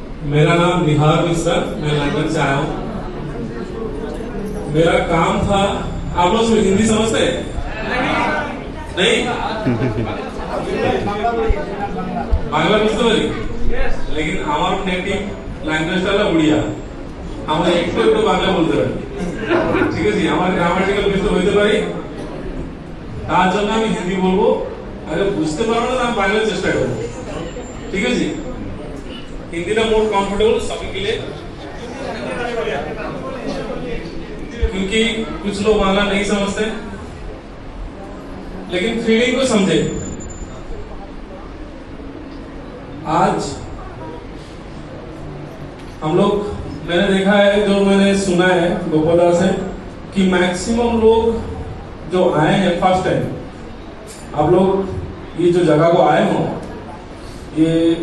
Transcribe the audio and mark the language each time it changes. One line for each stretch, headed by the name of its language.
Hindi: मेरा नाम निहार मिश्रा, मैं लंदन से आया हूँ। मेरा काम था, आप लोग हिंदी समझते हैं? नहीं?
Bangla: बांग्ला बुझते पारी, लेकिन আমার নেটিভ ল্যাঙ্গুয়েজটা হলো উড়িয়া। আমরা একটু একটু বাংলা বলতে পারি, ঠিক আছে? আমার গ্রামাটিক্যাল কিছু হইতে পারি, তার জন্য আমি হিন্দি বলবো। আরে বুঝতে পারো না, আমি বাংলা চেষ্টা করব, ঠিক আছে?
Hindi: हिंदी ना मोर कंफर्टेबल सभी के लिए, क्योंकि कुछ लोग बांग्ला नहीं समझते, लेकिन फीलिंग को समझे। आज हम लोग, मैंने देखा है, जो मैंने सुना है गोपालदास से, कि मैक्सिमम लोग जो आए हैं फर्स्ट टाइम, आप लोग ये जो जगह को आए हो, ये